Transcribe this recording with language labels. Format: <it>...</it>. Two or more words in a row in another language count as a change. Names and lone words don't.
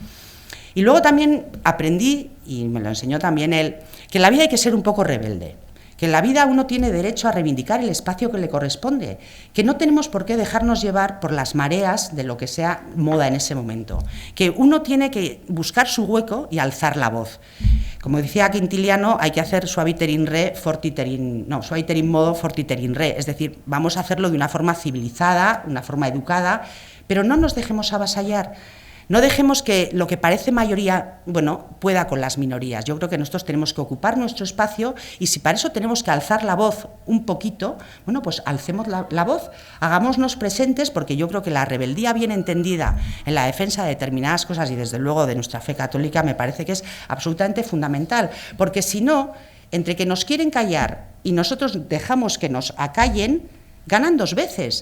<es>Y luego también aprendí, y me lo enseñó también él, que en la vida hay que ser un poco rebelde, que en la vida uno tiene derecho a reivindicar el espacio que le corresponde, que no tenemos por qué dejarnos llevar por las mareas de lo que sea moda en ese momento, que uno tiene que buscar su hueco y alzar la voz. Como decía Quintiliano, hay que hacer</es> <la>suaviter in re, suaviter in modo, fortiter in re,</la> <es>es decir, vamos a hacerlo de una forma civilizada, una forma educada, pero no nos dejemos avasallar. No dejemos que lo que parece mayoría, bueno, pueda con las minorías. Yo creo que nosotros tenemos que ocupar nuestro espacio, y si para eso tenemos que alzar la voz un poquito, bueno, pues alcemos la voz, hagámonos presentes, porque yo creo que la rebeldía bien entendida en la defensa de determinadas cosas, y desde luego de nuestra fe católica, me parece que es absolutamente fundamental, porque si no, entre que nos quieren callar y nosotros dejamos que nos acallen, ganan 2 veces.</es>